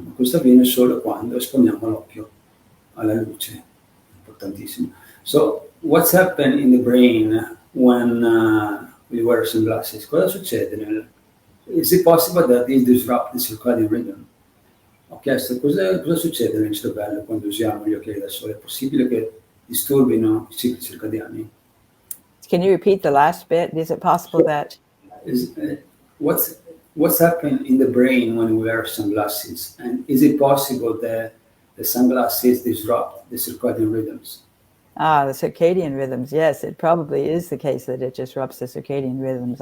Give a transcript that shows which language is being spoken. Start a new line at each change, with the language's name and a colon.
Italian: Ma questo avviene solo quando esponiamo l'occhio alla luce, importantissimo.
English: So, what's happened in the brain when we wear sunglasses?
Italian: Cosa succede?
English: Is it possible that this disrupt the circadian rhythm?
Italian: Ho chiesto cosa succede nel cervello quando usiamo gli occhiali da sole? È possibile che disturbino i cicli circadiani?
English: Can you repeat the last bit? Is it possible that... What's happening in the brain when we wear sunglasses? And is it possible that the sunglasses disrupt the circadian rhythms? The circadian rhythms, yes, it probably is the case that it disrupts the circadian rhythms.